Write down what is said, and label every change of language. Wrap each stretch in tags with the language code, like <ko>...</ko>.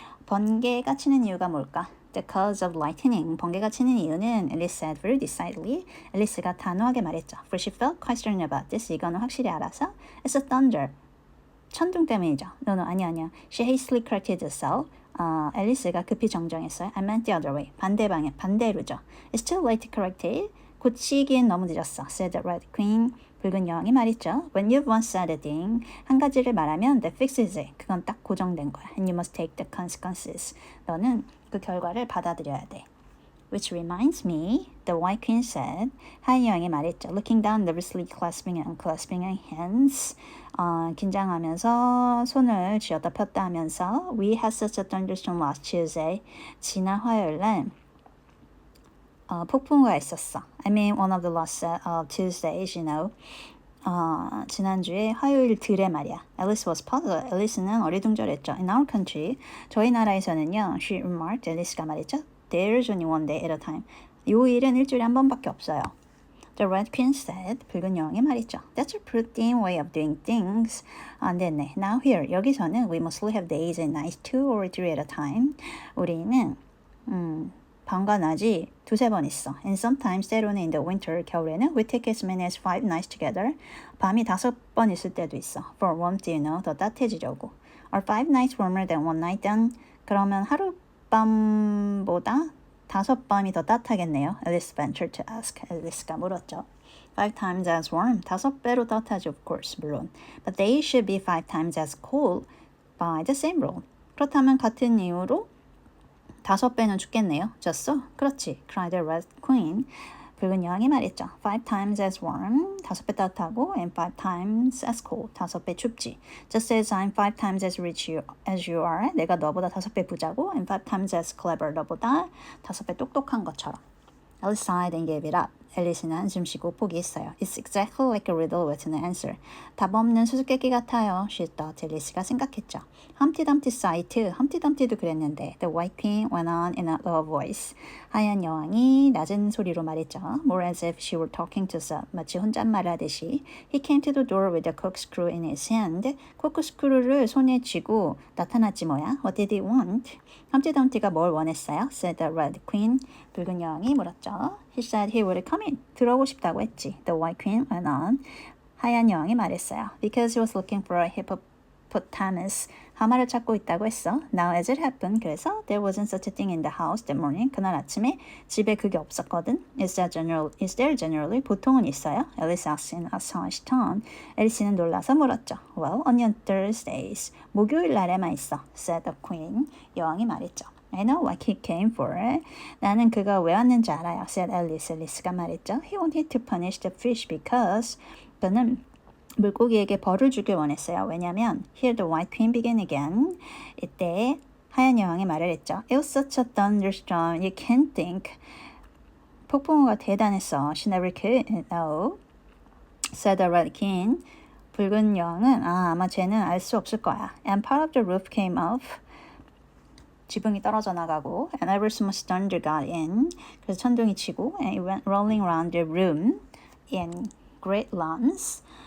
<ko>번개가 치는 이유가 뭘까?</ko> <en>The cause of lightning.</en> <ko>번개가 치는 이유는</ko> <en>Alice said very decidedly.</en> <ko>앨리스가 단호하게 말했죠.</ko> <en>For she felt quite certain about this.</en> <ko>이거는 확실히 알아서.</ko> <en>It's a thunder.</en> <ko>천둥 때문이죠. No, 아니야.</ko> <en>She hastily corrected herself.</en> <ko>앨리스가 급히 정정했어요.</ko> <en>I meant the other way.</en> <ko>반대 방향, 반대로죠.</ko> <en>It's too late to correct it.</en> <ko>고치기엔 너무 늦었어.</ko> <en>said the Red Queen.</en> <ko>붉은 여왕이 말했죠.</ko> <en>When you've once said a thing,</en> <ko>한 가지를 말하면</ko> <en>that fixes it.</en> <ko>그건 딱 고정된 거야.</ko> <en>And you must take the consequences.</en> <ko>너는 그 결과를 받아들여야 돼.</ko> <en>Which reminds me, the White Queen said,</en> <ko>하얀 여왕이 말했죠.</ko> <en>Looking down, nervously clasping and unclasping her hands.</en> <ko>긴장하면서 손을 쥐었다 폈다 하면서</ko> <en>We had such a thunderstorm last Tuesday.</en> <ko>지난 화요일 날 폭풍우가 있었어.</ko> <en>I mean one of the last set of Tuesdays, you know.</en> <ko>지난주에 화요일 들에 말이야.</ko> <en>Alice was puzzled.</en> <ko>앨리스는 어리둥절했죠.</ko> <en>In our country,</en> <ko>저희 나라에서는요.</ko> <en>She remarked.</en> <ko>앨리스가 말했죠.</ko> <en>There's only one day at a time.</en> <ko>요일은 일주일에 한 번밖에 없어요.</ko> <en>The Red Queen said.</en> <ko>붉은 여왕이 말했죠.</ko> <en>That's a pretty way of doing things.</en> <ko>안 됐네.</ko> <en>Now here.</en> <ko>여기서는</ko> <en>we mostly have days and nights 2 or 3 at a time.</en> <ko>우리는 밤과 낮이 두세 번 있어.</ko> <en>And sometimes</en> <ko>때로는</ko> <en>in the winter,</en> <ko>겨울에는</ko> <en>we take as many as 5 nights together.</en> <ko>밤이 5번 있을 때도 있어.</ko> <en>For warmth, you know,</en> <ko>더 따뜻해지려고.</ko> <en>Are 5 nights warmer than 1 night then?</en> <ko>그러면 하룻밤보다 5밤이 더 따뜻하겠네요.</ko> <en>Alice ventured to ask.</en> <ko>앨리스가 물었죠.</ko> <en>5 times as warm.</en> <ko>5배로 따뜻하죠,</ko> <en>of course,</en> <ko>물론.</ko> <en>But they should be 5 times as cold by the same rule.</en> <ko>그렇다면 같은 이유로 5배는 춥겠네요. 졌어? 그렇지.</ko> <en>cried the Red Queen.</en> <ko>붉은 여왕이 말했죠.</ko> <en>5 times as warm.</en> <ko>5배 따뜻하고</ko> <en>and 5 times as cold.</en> <ko>5배 춥지.</ko> <en>Just as I'm 5 times as rich as you are.</en> <ko>내가 너보다 5배 부자고</ko> <en>and 5 times as clever.</en> <ko>너보다 5배 똑똑한 것처럼.</ko> <en>Alice sighed and gave it up.</en> <ko>앨리스는 한숨 쉬고 포기했어요.</ko> <en>It's exactly like a riddle with an answer.</en> <ko>답 없는 수수께끼 같아요.</ko> <en>She thought.</en> <ko>앨리스가 생각했죠.</ko> <en>Humpty Dumpty sighed.</en> <ko>Humpty Dumpty도 그랬는데</ko> <en>The White Queen went on in a low voice.</en> <ko>하얀 여왕이 낮은 소리로 말했죠.</ko> <en>More as if she were talking to herself.</en> <ko>마치 혼잣말하듯이.</ko> <en>He came to the door with a corkscrew in his hand.</en> <ko>코크스크루를 손에 쥐고 나타났지 뭐야.</ko> <en>What did he want?</en> <ko>Humpty Dumpty가 뭘 원했어요?</ko> <en>Said the Red Queen.</en> <ko>붉은 여왕이 물었죠.</ko> <en>He said he would come in.</en> <ko>들어오고 싶다고 했지.</ko> <en>The White Queen went on.</en> <ko>하얀 여왕이 말했어요.</ko> <en>Because he was looking for a hippopotamus.</en> <ko>하마를 찾고 있다고 했어.</ko> <en>Now as it happened.</en> <ko>그래서</ko> <en>there wasn't such a thing in the house that morning.</en> <ko>그날 아침에 집에 그게 없었거든.</ko> <en>Is there generally?</en> <ko>보통은 있어요.</ko> <en>Alice asked in a astonished tone.</en> <ko>앨리스는 놀라서 물었죠.</ko> <en>Well, on your Thursdays.</en> <ko>목요일 날에만 있어.</ko> <en>Said the Queen.</en> <ko>여왕이 말했죠.</ko> <en>I know what he came for.</en> <ko>나는 그가 왜 왔는지 알아요.</ko> <en>Said Alice.</en> <ko>앨리스가 말했죠.</ko> <en>He wanted to punish the fish because</en> <ko>그는 물고기에게 벌을 주길 원했어요. 왜냐면</ko> <en>Here the White Queen began again.</en> <ko>이때 하얀 여왕이 말을 했죠.</ko> <en>It was such a thunderstorm. You can't think.</en> <ko>폭풍우가 대단했어.</ko> <en>She never could know. Said the Red Queen.</en> <ko>붉은 여왕은 아마 쟤는 알 수 없을 거야.</ko> <en>And part of the roof came off.</en> <ko>지붕이 떨어져 나가고</ko> <en>and ever so much thunder got in.</en> <ko>그래서 천둥이 치고</ko> <en>and it went rolling around the room in great lumps.</en>